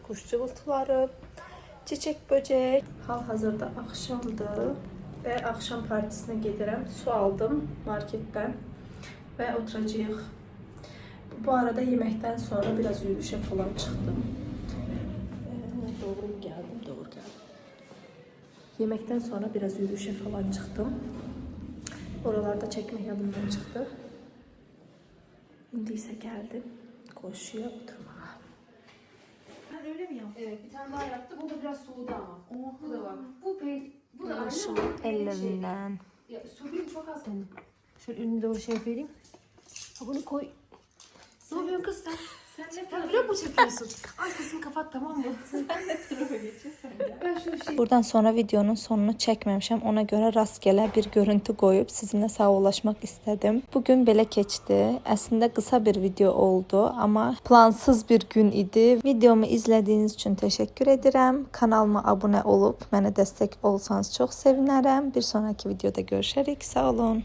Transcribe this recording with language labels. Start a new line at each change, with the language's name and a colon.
Azerbaijani: Quş cıvıltıları, çiçək, böcək. Hal-hazırda axşamdır və axşam partisinə gedirəm. Su aldım marketdən və oturacağıq. Bu arada yeməkdən sonra biraz yürüyüşə falan çıxdım.
Turkish: Doğru geldim. Yemekten sonra biraz yürüyüşe falan çıktım. Oralarda çekmek yadımdan çıktı. Şimdi ise geldim koşuya oturmaya. Ben öyle mi yaptım? Evet, bir tane daha yaptı. Bu da biraz soğudu ama. Bu da var. Bu da aynı Şu ama ellerinden. Ya suyun çok az senin. Şöyle önüne doğru şey vereyim. Ha, bunu koy. Ne yapıyorsun kız sen? Sen ne tarafa vlog mu çekiyorsun? Ay sesini kapat, tamam mı? Sen ne tarafa geçiyorsun ya? Ben şu şey...
Azerbaijani: Buradan sonra videonun sonunu çəkməmişəm. Ona görə rastgele bir görüntü qoyub sizinlə sağollaşmaq istedim. Bugün belə keçdi. Əslində qısa bir video oldu, amma plansız bir gün idi. Videomu izlədiyiniz üçün təşəkkür edirəm. Kanalıma abunə olub mənə dəstək olsanız çox sevinərəm. Bir sonraki videoda görüşərik. Sağ olun.